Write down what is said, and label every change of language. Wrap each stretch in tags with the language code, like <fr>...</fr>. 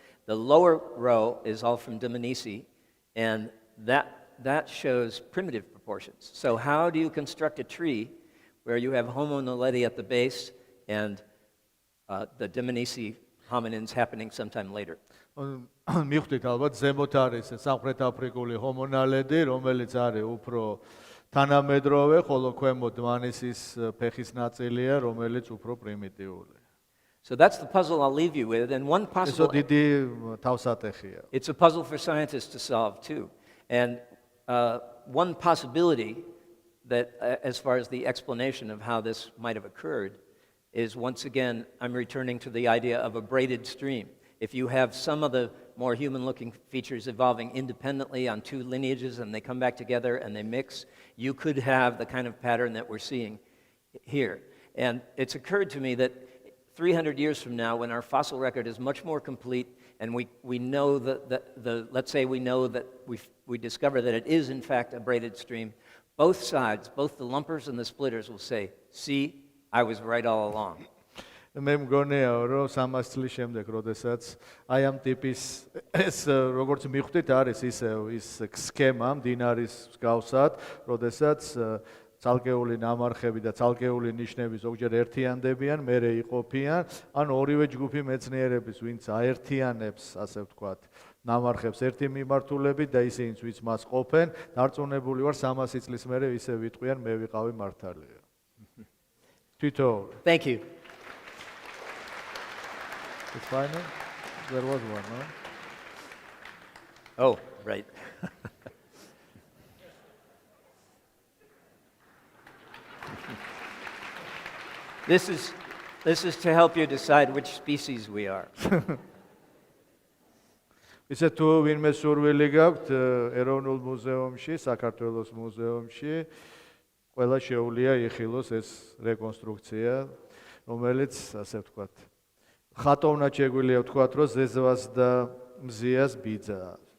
<en>The lower row is all from Dmanisi, and that shows primitive proportions. So how do you construct a tree where you have Homo naledi at the base and the Dmanisi hominins happening sometime later?</en> <ka>მივხვდით ალბათ ზემოთ არის სამხრეთ აფრიკული Homo naledi, რომელიც არის უფრო თანამედროვე, ხოლო ქვემოთ დმანისის ფეხის ნაწილია, რომელიც უფრო პრიმიტიული.</ka> <en>So that's the puzzle I'll leave you with, and one possible... It's a puzzle for scientists to solve too. And one possibility that, as far as the explanation of how this might have occurred, is once again, I'm returning to the idea of a braided stream. If you have some of the more human-looking features evolving independently on two lineages and they come back together and they mix, you could have the kind of pattern that we're seeing here. And it's occurred to me that 300 years from now, when our fossil record is much more complete, and we know let's say we know that we discover that it is in fact a braided stream, both sides, both the lumpers and the splitters will say, see, I was right all along.</en> <ka>მე მგონია რომ 300 წლის შემდეგ, როდესაც აი ამ ტიპის ეს როგორც მივხვდით არის ის სქემა მდინარის მსგავსად, როდესაც ცალკეული ნამარხები და ცალკეული ნიშნები ზოგჯერ ერთიანდებიან, მერე იყოფიან, ან ორივე ჯგუფი მეცნიერების, ვინც აერთიანებს, ასე ვთქვათ, ნამარხებს ერთი მიმართულებით და ისინიც ვინც მას ყოფენ, დარწმუნებული ვარ 300 წლის მერე ისე ვიტყვიან, მე ვიყავი მართალია. თვითონ.</ka> <en>Thank you. It's final? There was one, no? Oh, right. This is to help you decide which species we are.</en> <ka>ისე თუ ვინმე სურვილი გაქვთ ეროვნულ მუზეუმში, საქართველოს მუზეუმში, ყველა შეუძლია იხილოს ეს რეკონსტრუქცია, რომელიც, ასე ვთქვათ, ხატოვნად შეგვიძლია ვთქვათ, რომ ზეზვას და მზიას ბიძაა.</ka>